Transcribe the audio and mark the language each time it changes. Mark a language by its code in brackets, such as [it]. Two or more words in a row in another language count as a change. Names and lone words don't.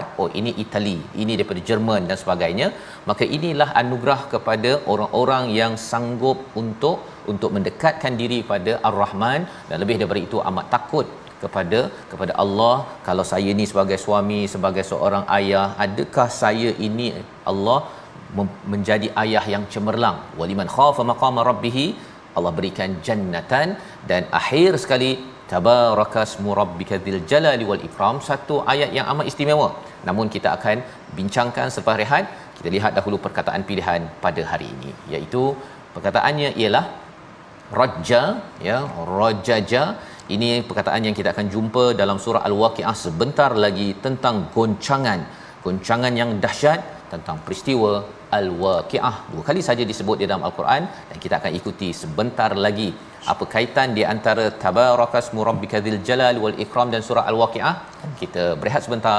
[ms] Oh, ini Itali, ini daripada Jerman dan sebagainya. Maka inilah anugerah kepada orang-orang yang sanggup untuk mendekatkan diri pada Ar-Rahman, dan lebih daripada itu amat takut kepada Allah. Kalau saya ni sebagai suami, sebagai seorang ayah, adakah saya ini Allah menjadi ayah yang cemerlang? [ar] ولمن خاف مقام ربه, [ms] Allah berikan jannatan. Dan akhir sekali, [ar] تبارك اسم ربك ذي الجلال والإكرام, [ms] satu ayat yang amat istimewa. Namun kita akan bincangkan selepas rehat. Kita lihat dahulu perkataan pilihan pada hari ini, iaitu perkataannya ialah rajja, ya, rajaja. Ini perkataan yang kita akan jumpa dalam surah Al-Waqiah sebentar lagi, tentang goncangan yang dahsyat, tentang peristiwa Al-Waqiah. 2 kali saja disebut di dalam Al-Quran, dan kita akan ikuti sebentar lagi apa kaitan di antara [ar] تبارك اسم ربك ذي الجلال والإكرام [ms] dan surah Al-Waqiah. Kita berehat sebentar.